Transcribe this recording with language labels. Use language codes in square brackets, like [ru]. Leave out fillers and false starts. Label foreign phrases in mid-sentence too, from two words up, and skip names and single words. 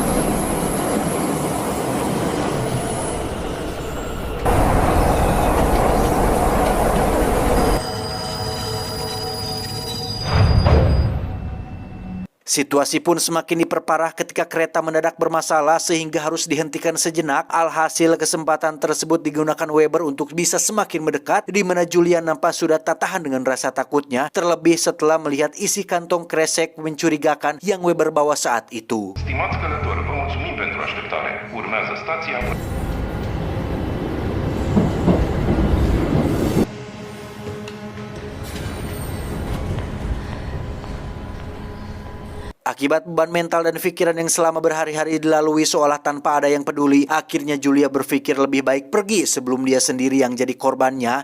[id] Situasi pun semakin diperparah ketika kereta mendadak bermasalah sehingga harus dihentikan sejenak. Alhasil kesempatan tersebut digunakan Weber untuk bisa semakin mendekat, di mana Julia nampak sudah tak tahan dengan rasa takutnya, terlebih setelah melihat isi kantong kresek mencurigakan yang Weber bawa saat itu. [ro] Stimați călători, vă mulțumim pentru așteptare. Urmează stația. [id] Akibat beban mental dan pikiran yang selama berhari-hari dilalui seolah tanpa ada yang peduli, akhirnya Julia berpikir lebih baik pergi sebelum dia sendiri yang jadi korbannya.